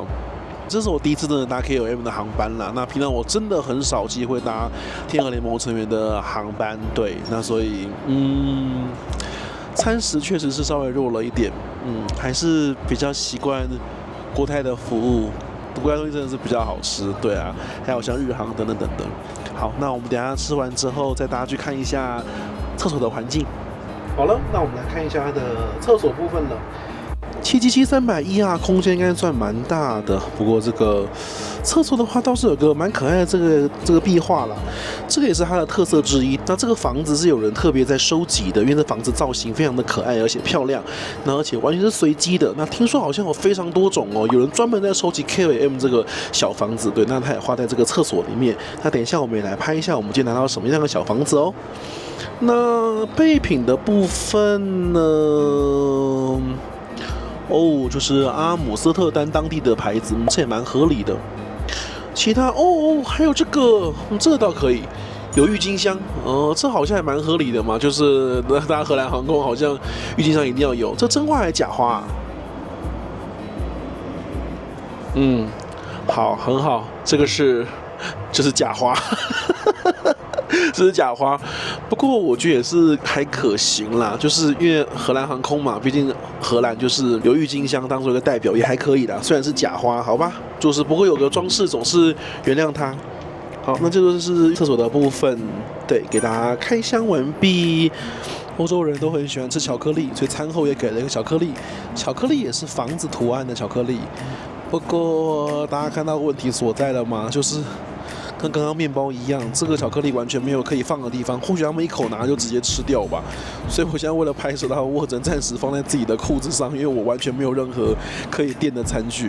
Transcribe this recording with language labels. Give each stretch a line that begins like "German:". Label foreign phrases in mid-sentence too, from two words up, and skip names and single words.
Chinese: 這是我第一次真的搭 KLM 的航班啦，那平常我真的很少機會搭天河聯盟成員的航班，對，那所以餐食確實是稍微弱了一點，還是比較習慣國泰的服務。國泰東西真的是比較好吃，對啊，還有像日航等等等等。好，那我們等一下吃完之後，再大家去看一下廁所的環境。好了，那我們來看一下它的廁所部分了。777-300E 啊，空間應該算蠻大的，不過這個廁所的話倒是有個蠻可愛的這個壁畫啦，這個也是它的特色之一。那這個房子是有人特別在收集的，因為這房子造型非常的可愛而且漂亮，那而且完全是隨機的。那聽說好像有非常多種哦，有人專門在收集 KLM 這個小房子，對，那他也畫在這個廁所裡面。那等一下我們也來拍一下，我們今天拿到什麼樣的小房子哦。那備品的部分呢？就是阿姆斯特丹當地的牌子，這也蠻合理的。其他還有這個，這個倒可以，有鬱金香，這好像還蠻合理的嘛。就是大家荷蘭航空好像鬱金香一定要有，這真花還是假花啊？好，很好，這個是假花。這是假花，不過我覺得也是還可行啦，就是因為荷蘭航空嘛，畢竟荷蘭就是有鬱金香當做一個代表，也還可以啦。雖然是假花，好吧，就是不過有個裝飾總是原諒它。好，那這就是廁所的部分，對，給大家開箱完畢。歐洲人都很喜歡吃巧克力，所以餐後也給了一個巧克力，巧克力也是房子圖案的巧克力。不過大家看到問題所在了嗎？就是跟剛剛麵包一樣，這個巧克力完全沒有可以放的地方，或許他們一口拿就直接吃掉吧。所以我現在為了拍攝它，我只能暫時放在自己的褲子上，因為我完全沒有任何可以墊的餐具。